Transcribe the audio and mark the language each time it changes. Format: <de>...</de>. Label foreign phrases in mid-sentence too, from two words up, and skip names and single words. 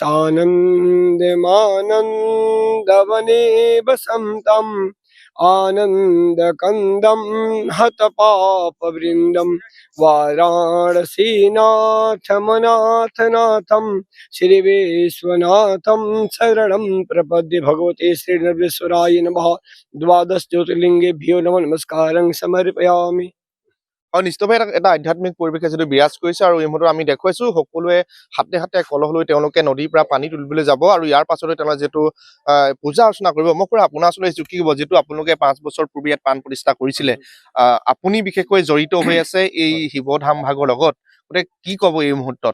<sa>सानन्दमानन्दवने वसन्तम् आनन्दकन्दं हतपापवृन्दं वाराणसीनाथमनाथनाथं श्रीविश्वनाथं शरणं प्रपद्ये भगवते श्रीनरेश्वराय नमः 12 ज्योतिर्लिङ्गेभ्यो नमस्कारं समर्पयामि</sa> <as>আৰু নিশ্চয়ভাৱে এটা আধ্যাত্মিক পৰিৱেশে যিটো বিৰাজ কৰিছে আৰু এই মুহূৰ্তত আমি দেখুৱাইছো সকলোৱে হাতে হাতে কলহ লৈ তেওঁলোকে নদীৰ পৰা পানী তুলিবলৈ যাব আৰু ইয়াৰ পাছতে তেওঁলোকে যিটো পূজা অৰ্চনা কৰিব মই পৰা আপোনাৰ ওচৰলৈ আহিছো কি ক'ব যিটো আপোনালোকে 5 বছৰ পূৰ্বে ইয়াত প্ৰাণ প্ৰতিষ্ঠা কৰিছিলে আপুনি বিশেষকৈ জড়িত হৈ আছে এই শিৱধাম ভাগৰ লগত গতিকে কি ক'ব এই মুহূৰ্তত</as>